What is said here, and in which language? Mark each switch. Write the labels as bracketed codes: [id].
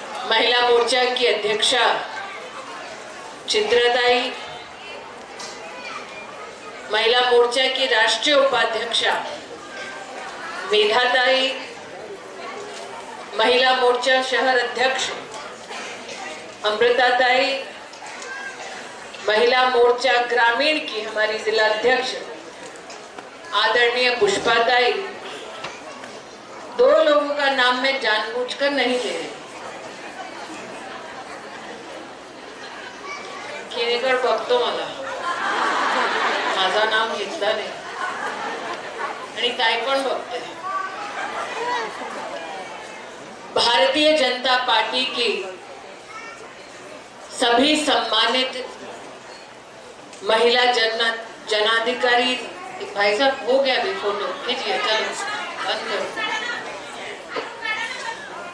[hi] महिला मोर्चा की अध्यक्षा चित्राताई, महिला मोर्चा की राष्ट्रीय उपाध्यक्षा मेधाताई, महिला मोर्चा शहर अध्यक्ष अमृताताई, महिला मोर्चा ग्रामीण की हमारी जिला अध्यक्ष आदरणीय पुष्पाताई। दो लोगों का नाम मैं जानबूझकर नहीं ले रही, [mr] केनेकर बघतो मला, माझा नाम घेतला नाही आणि ताई पण बघते। [hi] भारतीय जनता पार्टी की सभी सम्मानित महिला जनाधिकारी, भाई साहब हो गया अभी फोटो खींचिए, चलो बंद करो।